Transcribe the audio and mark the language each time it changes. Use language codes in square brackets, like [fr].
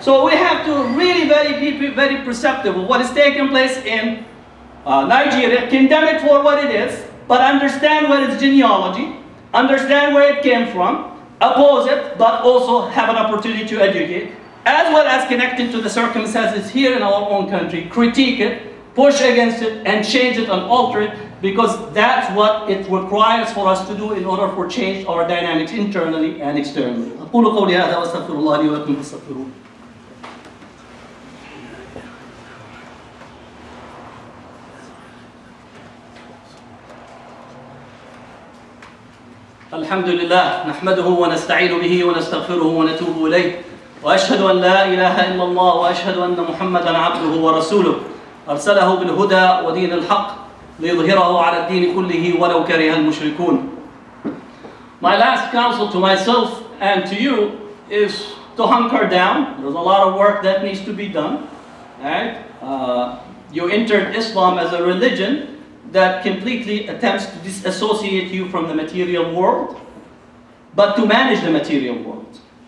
[en] So we have to really be very perceptive of what is taking place in Nigeria, condemn it for what it is, but understand what its genealogy, understand where it came from, oppose it, but also have an opportunity to educate, as well as connected to the circumstances here in our own country, critique it, push against it, and change it and alter it, because that's what it requires for us to do in order for change our dynamics internally and externally. [ar] أقول قولي هذا وأستغفر الله لي ولكم فاستغفروه. الحمد لله نحمده ونستعين به ونستغفره ونتوب إليه وأشهد أن لا إله إلا الله وأشهد أن محمدا عبده ورسوله أرسله بالهدى ودين الحق ليظهره على الدين كله ولو كره المشركون. [en] My last counsel to myself and to you is to hunker down. There's a lot of work that needs to be done. Right? You entered Islam as a religion that completely attempts to disassociate you from the material world, but to manage the material world.